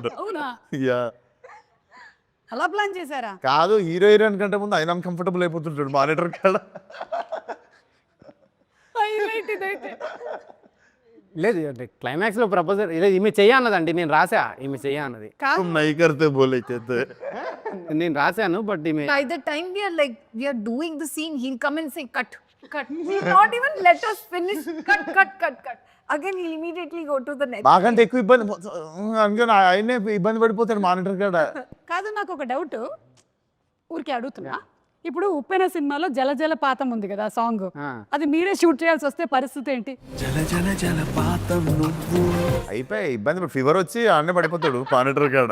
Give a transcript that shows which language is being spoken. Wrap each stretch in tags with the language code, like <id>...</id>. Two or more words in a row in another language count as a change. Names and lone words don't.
<te>అవునా? యా, అలా ప్లాన్ చేశారా? కాదు,</te> <en>hero heroine</en> <te>కంటే ముందు ఆయన అన్కంఫర్టబుల్ అయిపోతుంటాడు మానిటర్ కాడ. హైలైట్ ఇదైతే. లేదు అంటే క్లైమాక్స్లో ప్రపోజల్ లేదు, ఈమె చెయ్య అన్నదండి, నేను రాసా ఈమె చెయ్య అన్నది,</te> <hi>नहीं करते बोले చేతే</hi> <te>నేను రాశాను బట్ ఈమె.</te> <en>By the time we are doing the scene, he'll come and say cut. He'll not even let us finish. Cut. Again, he'll immediately go to the next.</en> <te>మాకంటే ఎక్కువ ఇబ్బంది అందుకని ఆయనే ఇబ్బంది పడిపోతాడు మానిటర్ కాడ. కాదు, నాకు ఒక డౌట్ ఊరికే అడుగుతున్నా. ఇప్పుడు ఉప్పెన సినిమాలో జల జలపాతం ఉంది కదా సాంగ్, అది మీరే షూట్ చేయాల్సి వస్తే పరిస్థితి ఏంటి? అయిపోయి ఇబ్బంది, ఫీవర్ వచ్చి ఆడనే పడిపోతాడు మానిటర్ కాడ.</te>